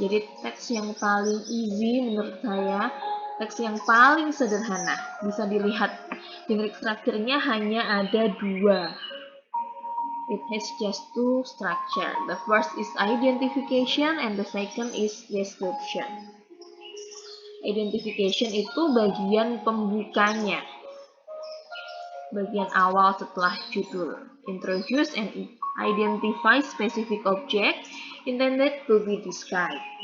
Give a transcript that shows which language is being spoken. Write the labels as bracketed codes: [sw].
[id] Jadi teks yang paling easy menurut saya, teks yang paling sederhana. Bisa dilihat generic structure-nya hanya ada 2. [en] It has just 2 structure. The first is identification and the second is description. [id] Identification itu bagian pembukanya, bagian awal setelah judul. [en] Introduce and identify specific object intended to be described.